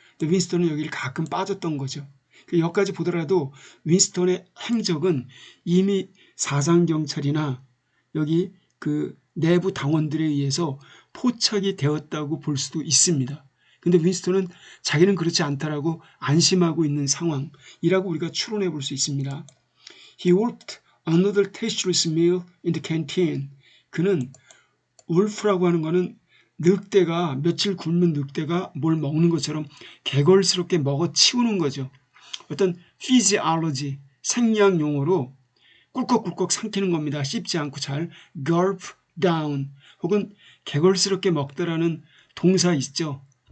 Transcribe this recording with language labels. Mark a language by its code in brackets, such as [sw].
[ko] 근데 윈스턴은 여기를 가끔 빠졌던 거죠. 여기까지 보더라도 윈스턴의 행적은 이미 사상경찰이나 여기 그 내부 당원들에 의해서 포착이 되었다고 볼 수도 있습니다. 근데 윈스턴은 자기는 그렇지 않다라고 안심하고 있는 상황이라고 우리가 추론해 볼 수 있습니다. [en] He worked another tasteless meal in the canteen. [ko] 그는 울프라고 하는 거는 늑대가 며칠 굶은 늑대가 뭘 먹는 것처럼 개걸스럽게 먹어 치우는 거죠. 어떤 physiology 생리학 용어로 꿀꺽꿀꺽 삼키는 겁니다. 씹지 않고 잘 [en] gulp down [ko] 혹은 개걸스럽게 먹다라는 동사 있죠.